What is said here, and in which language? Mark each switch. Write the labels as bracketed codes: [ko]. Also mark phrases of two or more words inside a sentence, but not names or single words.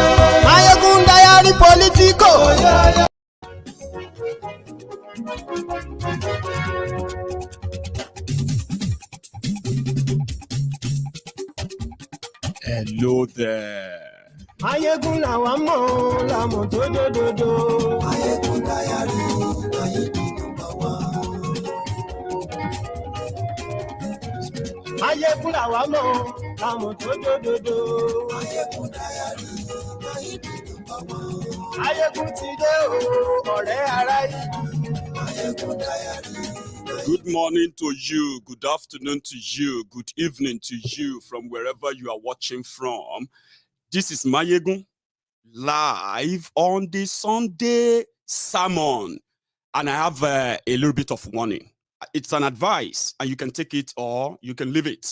[en] Maiyegun diary Politico, oh, yo, yo. Hello there. [yo] Maiyegun làwa mọ̀ làmọ̀ tó dòdòdò. [en] Maiyegun diary, Maiyegun number one. [yo] Maiyegun làwa mọ̀ làmọ̀ tó dòdòdò. [en] Maiyegun diary, Maiyegun number one. [yo] Maiyegun ti dé o, ọ̀rẹ́ ará yìí. [en] Maiyegun diary. Good morning to you, good afternoon to you, good evening to you from wherever you are watching from. This is Maiyegun live on the Sunday sermon. And I have a little bit of warning. It's an advice and you can take it or you can leave it.